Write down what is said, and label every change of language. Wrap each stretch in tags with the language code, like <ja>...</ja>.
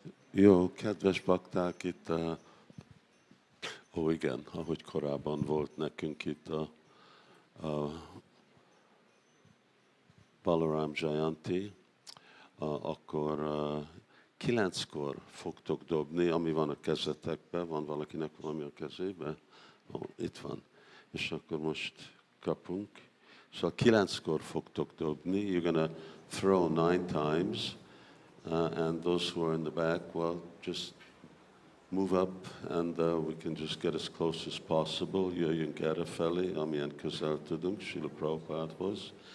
<hu>Jó, kedves bakták, itt, igen, ahogy korábban volt nekünk itt a Balaram Jayanti, akkor 9-kor fogtok dobni, ami van a kezetekben, van valakinek valami a kezében? Itt van. És akkor most kapunk. Szóval 9-kor fogtok dobni,</hu> <en>you're gonna throw 9 times, and those who are in the back, well, just move up, and we can just get as close as possible.</en> <hu>Jöjjünk erre felé, amilyen közel tudunk, Śrīla Prabhupádhoz.</hu>